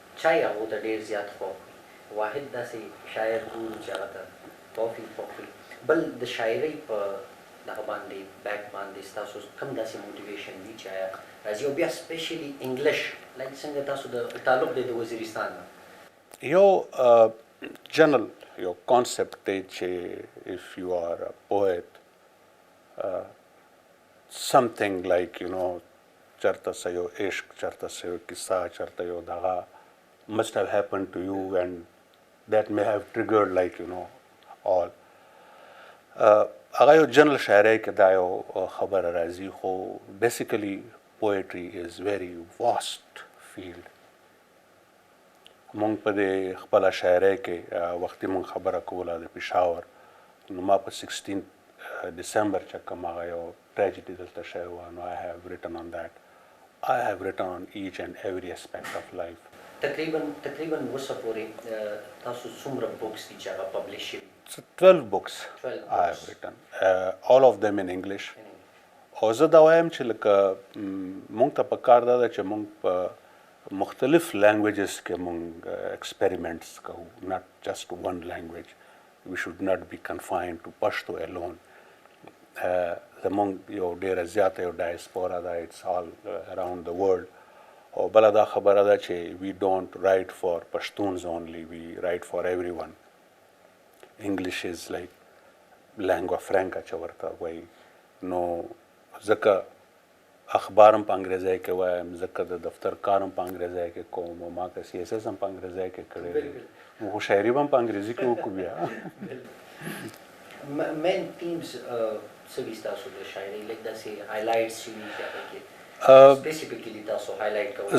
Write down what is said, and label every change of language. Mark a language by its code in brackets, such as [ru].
[ps] چای هغو ته ډېر زیات خوښ وي. واحد داسې شاعر ګورو چې هغه ته توفیق خوښ وي. بل د شاعرۍ په دغه باندې بیک باندې ستاسو کوم داسې موټیویشن وي چې آیا راځي، او بیا سپیشلی انګلیش لایک څنګه تاسو د تعلق دی د وزیرستان نه؟ یو جنرل یو کانسپټ دی چې [en] if you are a poet, something like, you know, [ps] چرته څه یو عشق، چرته څه یو کیسه، چرته یو دغه [en] must have happened to you, and that may have triggered, like, you know, all. [ps] هغه یو جنرال شاعرۍ کې دا یو خبره راځي، خو بیسیکلی [en] poetry is very vast field. [ps] مونږ په دې خپله شاعرۍ کې وختي مونږ خبره کوله د پېښور، نو ما په 16 ډسمبر چې کوم هغه یو ټریجډي دلته شوې وه، نو [en] I have written on that. I have written on each and every aspect of life. [ps] تقریبا اوسه پورې تاسو څومره بوکس دي چې هغه پبلش شوي؟ [en] So 12 books I have written, all of them in English. [ps] او زه دا وایم چې لکه مونږ ته پکار دا ده چې مونږ په مختلف لینګویجز کې مونږ ایکسپریمنټس کوو، [en] not just one language. We should not be confined to Pashto alone. [ps] زمونږ یو ډېره زیاته یو ډایسپورا ده، [en] it's all around the world. [ps] او بله دا خبره ده چې [en] we don't write for Pashtuns only, we write for everyone. English is like lingua franca [ps] چې ورته وایي، نو ځکه اخبار هم په انګریزۍ کې وایم، ځکه د دفتر کار هم په انګریزۍ کې کوم، او ما که CSS هم په انګریزۍ کې کړی دی، خو شاعري به هم په انګریزي کې وکړو بیا. مین تیمز څه وي ستاسو د شاعرۍ، لږ داسې هایلایټس چې وي چې هغه کې سپیسیفیکلی تاسو هایلایټ کوئ؟